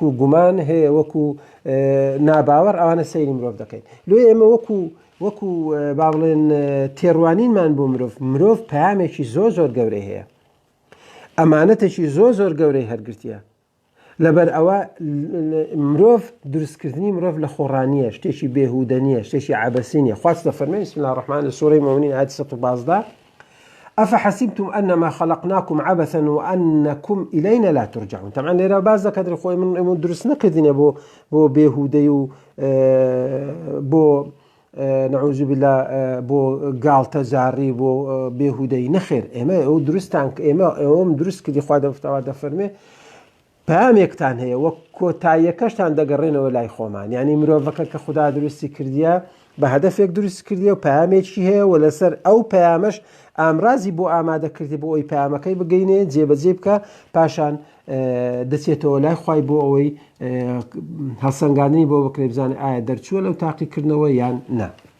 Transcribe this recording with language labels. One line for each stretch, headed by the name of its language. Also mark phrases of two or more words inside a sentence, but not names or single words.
Central Kurdish: و گومان هەیە وەکو ناباوەڕ ئەوانە سەیری مرۆڤ دەکەین لێ ئێمە وەکو با بڵێن تێڕوانینمان بۆ مرۆڤ پەیامێکی زۆر گەورەی هەیە ئەمانەتێکی زۆر گەورەی هەرگرتیە لەبەر ئەوە مرۆڤ دروستکردنی مرۆڤ لە خۆڕانیە شتێکی بێهودە نیە شتێکی عەبەسی نیە خوا دەفەرمێ
Arabic: بسم الله الرحمن
Central Kurdish: لە سوورەی مؤمنین ئایەتی 112
Arabic: أفحسبتم أنما خلقناكم عبثا وأنكم إلينا لا ترجعون
Central Kurdish: طبعا لێرە باز دەکات خۆی من دروست نەکردینە بۆ بێهودەی و بۆ
Arabic: نعوذ بالله
Central Kurdish: بۆ گاڵتە زاری بۆ بێهودەی نەخێر ئێمە ئەو دروستان ئێمە دروست کردی خوا دەفەرمێ پامێکتان هەیە وەک کۆتاییەکەشتان دەگەڕێنەوە لای خۆمان یعنی مرۆڤەکە کە خوددا درستی کردیە بە هەدەفێک دروست کردیە و پامێکی هەیە و لەسەر ئەو پامەش ئامرازی بۆ ئامادەکردی بۆ ئەوی پامەکەی بگەینێ جێبەجێ بکە پاشان دەچێتەوە لای خوای بۆ ئەوەی هەڵسەنگاندنی بۆ بکرێ بزانێ ئایا دەرچووە لەو تاقیکردنەوە یان نا